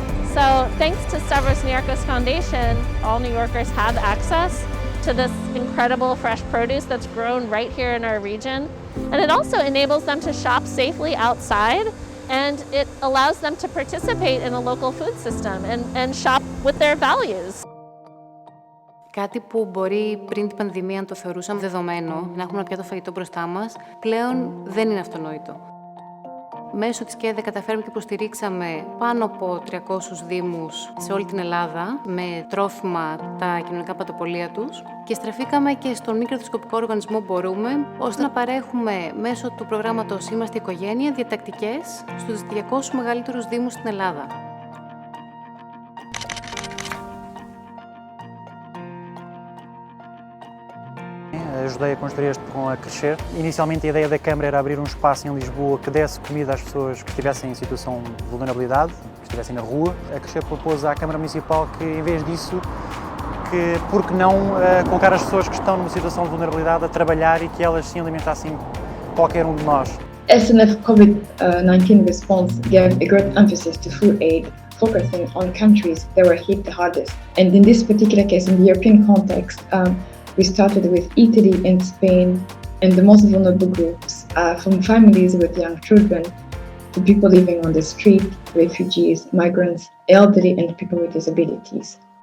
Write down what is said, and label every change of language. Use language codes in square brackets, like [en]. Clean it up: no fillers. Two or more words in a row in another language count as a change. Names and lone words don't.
[en] So thanks to Stavros Niarchos Foundation, all New Yorkers have access to this incredible fresh produce that's grown right here in our region. And it also enables them to shop safely outside, and it allows them to participate in a local food system and shop with their values. [el] Κάτι που μπορεί πριν την πανδημία να το θεωρούσαμε δεδομένο, να έχουμε ένα πιάτο φαγητό μπροστά μας, πλέον δεν είναι αυτονόητο. Μέσω της ΚΕΔΕ καταφέραμε και υποστηρίξαμε πάνω από 300 δήμους σε όλη την Ελλάδα με τρόφιμα τα κοινωνικά πατοπολία τους και στραφήκαμε και στον μη κερδοσκοπικό οργανισμό Μπορούμε, ώστε να παρέχουμε μέσω του προγράμματος Είμαστε Οικογένεια διατακτικές στους 200 μεγαλύτερους δήμους στην Ελλάδα. [pt] Ajudei a construir este com a Crescer. Inicialmente a ideia da Câmara era abrir um espaço em Lisboa que desse comida às pessoas que estivessem em situação de vulnerabilidade, que estivessem na rua. A Crescer propôs à Câmara Municipal que, em vez disso, por que não colocar as pessoas que estão numa situação de vulnerabilidade a trabalhar e que elas se alimentassem qualquer um de nós. [en] SNF COVID-19 response gave a great emphasis to food aid, focusing on countries that were hit the hardest. And in this particular case, in the European context, we started with Italy and Spain, and the most vulnerable groups, from families with young children to people living on the street, refugees, migrants, elderly, and people with disabilities.